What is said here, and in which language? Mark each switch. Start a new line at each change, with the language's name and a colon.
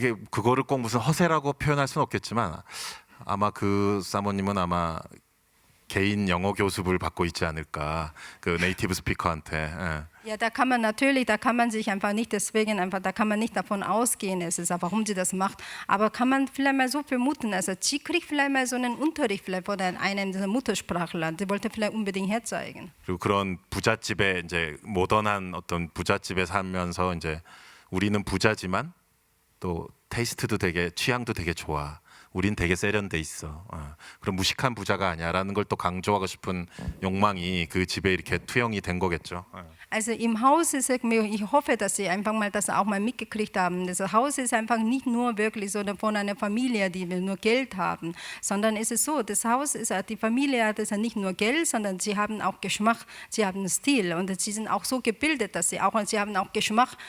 Korean: 그거를 꼭 무슨 허세라고 표현할 수는 없겠지만 아마 그 사모님은 아마 개인 영어 교습을 받고 있지 않을까 그 네이티브 스피커한테. 예.
German: Ja, da kann man sich einfach nicht deswegen einfach, da kann man nicht davon ausgehen, warum sie das macht. Aber kann man vielleicht mal so vermuten, also sie kriegt vielleicht mal so einen Unterricht vielleicht von einem dieser Muttersprachler. Sie wollte vielleicht unbedingt herzeigen.
Korean: 그리고 그런 부잣집에 이제 모던한 어떤 부잣집에 살면서 이제 우리는 부자지만 또 테이스트도 되게 취향도 되게 좋아. 우린 되게 세련돼 있어. 그럼 무식한 부자가 아니야라는 걸 또 강조하고 싶은 욕망이 그 집에 이렇게 투영이 된 거겠죠.
German: Also im Haus ist ich hoffe, dass Sie einfach mal das auch mal mitgekriegt haben. Das Haus ist einfach nicht nur wirklich so von einer Familie, die nur Geld haben, sondern es ist so, das Haus ist, die Familie hat nicht nur Geld, sondern sie haben auch Geschmack, sie haben Stil und sie sind auch so gebildet, dass sie haben auch Geschmack.